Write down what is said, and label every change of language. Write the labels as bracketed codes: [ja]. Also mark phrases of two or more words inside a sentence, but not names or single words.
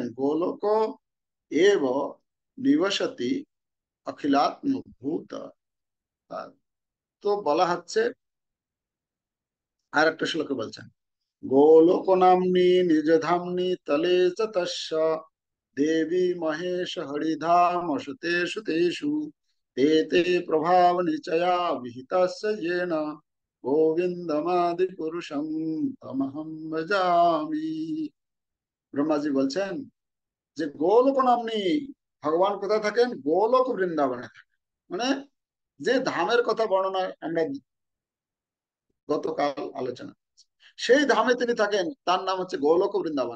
[sa] গোলক এব নিবসতি অখিলাত্ম ভূত। [bn] তো বলা হচ্ছে আর একটা শ্লোকে বলছেন [sa] গোলক নাম্নী নিজ ধাম্নি তলে চ তস্য দেবী মহেশ হরিধাম সুতেষু তেষু ते ते प्रभाव निचया विहितस्य येन गोविंदमादि पुरुषम तमहम भजामि। [bn] ব্রহ্মাজি বলছেন যে গোলক নাম্নী, ভগবান কোথায় থাকেন? গোলক বৃন্দাবনে থাকেন। মানে যে ধামের কথা বর্ণনা আমরা গতকাল আলোচনা, সেই ধামে তিনি থাকেন, তার নাম হচ্ছে গোলক বৃন্দাবন।